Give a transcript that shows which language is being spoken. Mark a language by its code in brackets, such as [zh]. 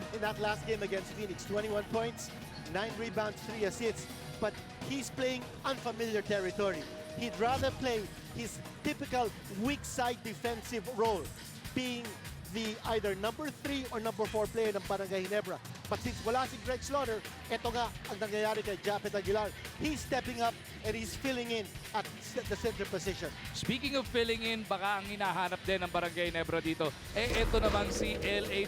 [en] In that last game against Phoenix, 21 points, 9 rebounds, 3 assists. But he's playing unfamiliar territory. He'd rather play his typical weak side defensive role, being the either number 3 or number 4 player ng Barangay Ginebra. But since [tl] wala si Greg Slaughter, ito nga ang nangyayari kay Japet Aguilar. [en] He's stepping up and he's filling in at the center position. Speaking of filling in, [tl] baka ang hinahanap din ng Barangay Ginebra dito, ito naman si L.A.